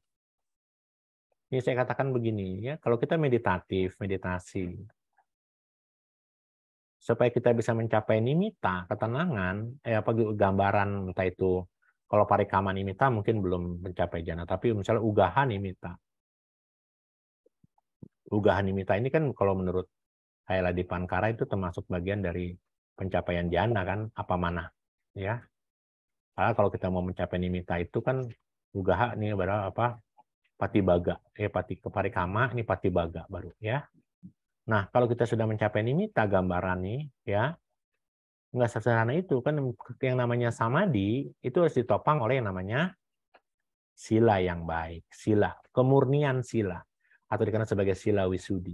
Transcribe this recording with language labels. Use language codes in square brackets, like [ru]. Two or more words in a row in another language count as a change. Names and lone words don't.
[id] Ini saya katakan begini ya, kalau kita meditasi, supaya kita bisa mencapai nimitta, ketenangan, apa gambaran, entah itu kalau [pi] parikama nimitta [id] mungkin belum mencapai jana, tapi misalnya [pi] ugaha nimitta. Ugaha nimitta [id] ini kan kalau menurut Kaila Dipankara itu termasuk bagian dari pencapaian jana kan, apa mana, ya. Karena kalau kita mau mencapai nimitta itu kan ugaha nih berapa apa patibaga, pati keparikama ini patibaga baru ya. Nah, kalau kita sudah mencapai nimitta gambaran nih ya, nggak sesederhana itu kan, yang namanya samadhi itu harus ditopang oleh yang namanya sila yang baik, sila, kemurnian sila atau dikenal sebagai [pi] sila wisudi.